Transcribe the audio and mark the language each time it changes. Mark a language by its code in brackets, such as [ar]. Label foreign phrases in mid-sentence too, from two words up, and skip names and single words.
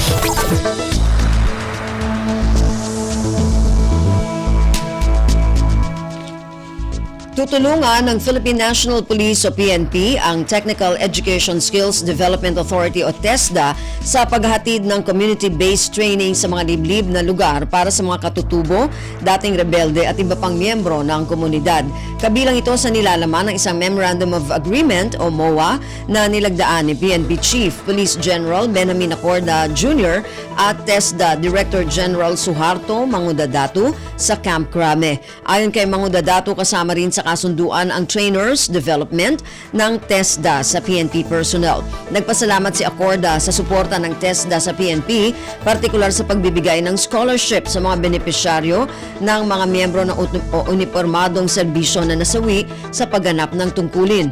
[tl] Tutulungan ng Philippine National Police o PNP ang Technical Education Skills Development Authority o TESDA sa paghatid ng [en] community-based training [tl] sa mga liblib na lugar para sa mga katutubo, dating rebelde at iba pang miyembro ng komunidad. Kabilang ito sa nilalaman ng isang Memorandum of Agreement o MOA na nilagdaan ni PNP Chief Police General Benjamin Acorda Jr. at TESDA Director General Suharto Mangudadatu sa Camp Crame. Ayon kay Mangudadatu, kasama rin sa kasunduan ang [en] trainers development [tl] ng TESDA sa PNP personnel. Nagpasalamat si Acorda sa suporta ng TESDA sa PNP, partikular sa pagbibigay ng scholarship sa mga benepisyaryo ng mga miyembro ng unipormadong serbisyo na nasawi sa pagganap ng tungkulin.